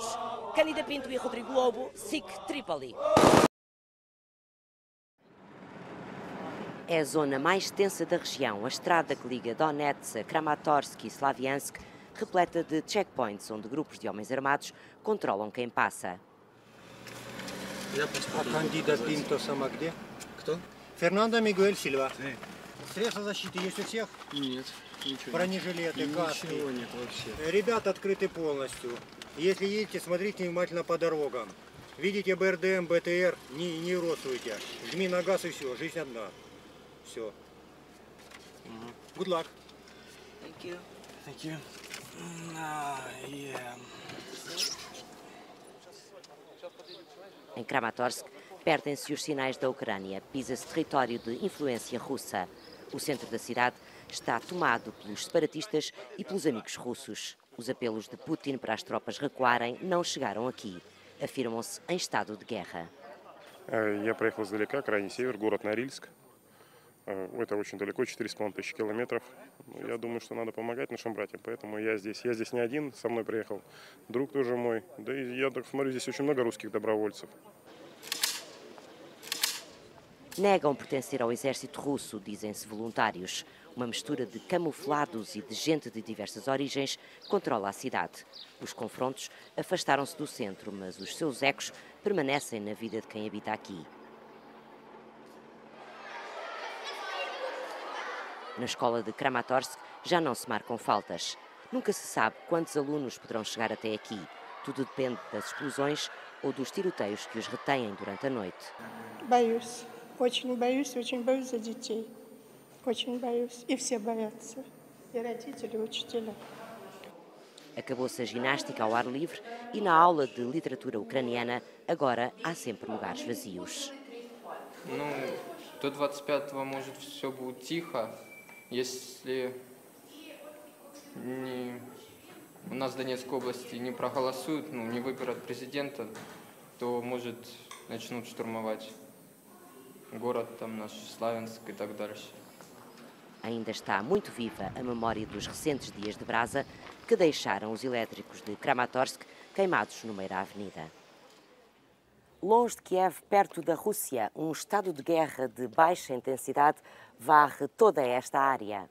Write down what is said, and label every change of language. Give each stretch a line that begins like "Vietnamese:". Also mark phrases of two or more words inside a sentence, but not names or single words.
Portuguese: Cândida Pinto e Rodrigo Lobo, SIC Trípoli. É a zona mais tensa da região, a estrada que liga Donetsk, Kramatorsk e Slaviansk, repleta de checkpoints onde grupos de homens armados controlam quem passa.
Russian: А кандидат Пинто сама где? Кто? Фернандо Мигуэль Сильва. Средства защиты есть у всех? Нет, ничего. Бронежилеты, каски? Ничего нет вообще. Ребята открыты полностью. Если едете, смотрите внимательно по дорогам. Видите БРДМ, БТР, не родствуйте. Жми на газ и все, жизнь одна. Все.
English: Good luck. Thank you. Thank you. Yeah.
Portuguese: Em Kramatorsk, perdem-se os sinais da Ucrânia, pisa-se território de influência russa. O centro da cidade está tomado pelos separatistas e pelos amigos russos. Os apelos de Putin para as tropas recuarem não chegaram aqui. Afirmam-se em estado de guerra.
Russian: Я проехал издалека, крайний север, город Норильск. Это очень далеко, 4500 километров. Я думаю, что надо помогать нашим братьям, поэтому я здесь. Я здесь не один, со мной приехал друг тоже мой. Да и я так смотрю, здесь очень много русских добровольцев.
Portuguese: Negam pertencer ao exército russo, dizem-se voluntários. Uma mistura de camuflados e de gente de diversas origens controla a cidade. Os confrontos afastaram-se do centro, mas os seus ecos permanecem na vida de quem habita aqui. Na escola de Kramatorsk já não se marcam faltas. Nunca se sabe quantos alunos poderão chegar até aqui. Tudo depende das explosões ou dos tiroteios que os retêm durante a noite.
Russian: Боюсь, очень боюсь за детей. Очень боюсь. И все боятся. И родители, и учителя.
Portuguese: Acabou-se a ginástica ao ar livre e na aula de literatura ucraniana agora há sempre lugares vazios.
Russian: До 25-го, может, все будет тихо. Если у нас в Донецкой области не проголосуют, не выберут президента, то, может, начнут штурмовать город, наш Славянск и так дальше.
Portuguese: Ainda está muito viva a memória dos recentes dias de brasa que deixaram os elétricos de Kramatorsk queimados no meio da avenida. Longe de Kiev, perto da Rússia, um estado de guerra de baixa intensidade varre toda esta área.